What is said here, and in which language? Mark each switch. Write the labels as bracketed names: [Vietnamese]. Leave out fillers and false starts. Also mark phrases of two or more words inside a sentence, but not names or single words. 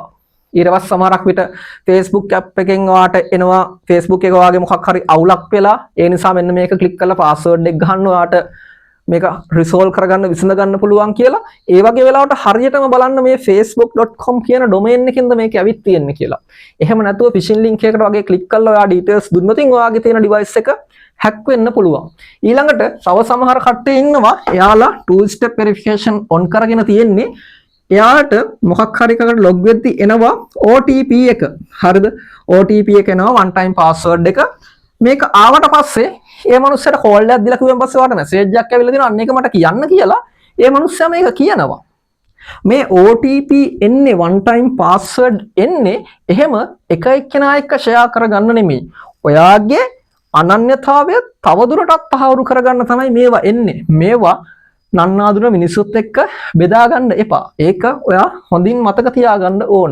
[Sinhala] ඊට පස්සේ සමහරක් විට Facebook app එකෙන් ඔයාට එනවා Facebook එක ඔයාගේ මොකක් හරි අවුලක් වෙලා ඒ නිසා මෙන්න මේක ක්ලික් කරලා පාස්වර්ඩ් එක ගහන්න ඔයාට මේක රිසෝල්ව් කරගන්න විසඳ ගන්න පුළුවන් කියලා. ඒ වගේ වෙලාවට හරියටම බලන්න මේ facebook.com කියන ඩොමේන් එකෙන්ද මේක ඇවිත් තියෙන්නේ කියලා. එහෙම නැතුව [English] phishing link [Sinhala] එකකට වගේ ක්ලික් කරලා ඔයා ඩීටේල්ස් දුන්නොත් ඔයාගේ තියෙන ඩිවයිස් එක හැක් වෙන්න පුළුවන්. ඊළඟට තව සමහර කට්ටිය ඉන්නවා එයාලා [English] two step verification on [Sinhala] කරගෙන තියෙන්නේ. එයාට මොකක් හරි එකකට log වෙද්දි එනවා OTP එක. හරිද? OTP එක එනවා [English] one time password [Sinhala] එක. මේක ආවට පස්සේ ඒ මනුස්සයාට කෝල් එකක් දීලා කිව්වන් පස්සේ වාට මැසේජ් එකක් ඇවිල්ලා දෙනවා අන්න ඒක මට කියන්න කියලා ඒ මනුස්සයා මේක කියනවා. මේ OTP එන්නේ [English] one time password [Sinhala] එන්නේ එහෙම එක එක්කෙනා එක්ක ෂෙයා කරගන්න නෙමෙයි. ඔයාගේ අනන්‍යතාවය තවදුරටත් තහවුරු කරගන්න තමයි මේවා එන්නේ. මේවා නන්නාදුන මිනිස්සුත් එක්ක බෙදා ගන්න එපා. ඒක ඔයා හොඳින් මතක තියාගන්න ඕන.